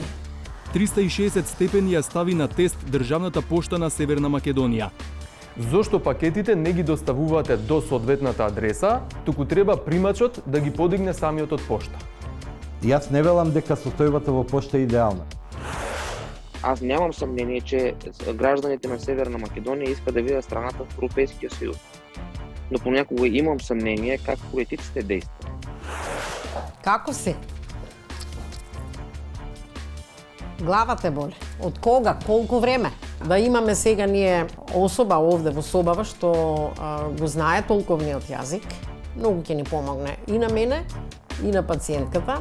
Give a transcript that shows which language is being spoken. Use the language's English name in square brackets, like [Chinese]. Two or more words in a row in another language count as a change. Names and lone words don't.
[Macedonian] 360 степени ја стави на тест Државната пошта на Северна Македонија. Зошто пакетите не ги доставувате до соодветната адреса, туку треба примачот да ги подигне самиот од пошта? Јас не велам дека состојбата во пошта е идеална. [Bulgarian] Аз нямам съмнение, че гражданите на Северна Македония искат да видят страната в Европейския съюз. Но понякога имам съмнение как политиците действат. [Macedonian] Како се? Главата боли. Од кога? Колку време? Да имаме сега ние особа овде во собава што го знае толковниот јазик, многу ќе ни помогне и на мене, и на пациентката.